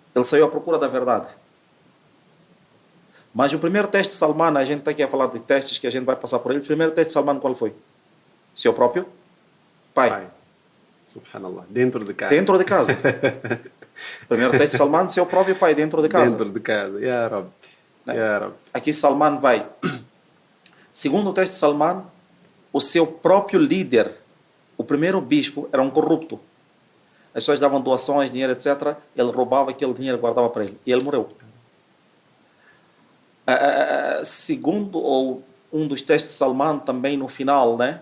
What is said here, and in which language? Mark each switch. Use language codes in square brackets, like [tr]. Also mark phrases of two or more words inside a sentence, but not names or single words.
[pt] Ele saiu à procura da verdade. Mas o primeiro teste de Salman, a gente está aqui a falar de testes que a gente vai passar por ele. O primeiro teste de Salman qual foi? Seu próprio pai. Pai. Subhanallah. Dentro de casa. Dentro de casa. Primeiro teste de Salman, seu próprio pai dentro de casa. Dentro de casa. [ar] يا ربي. [pt] Né? [ar] يا ربي. [pt] Aqui Salman vai. Segundo o teste de Salman, o seu próprio líder, o primeiro bispo, era um corrupto. As pessoas davam doações, dinheiro, etc. Ele roubava aquele dinheiro e guardava para ele. E ele morreu. Segundo ou um dos testes de Salman também no final, né?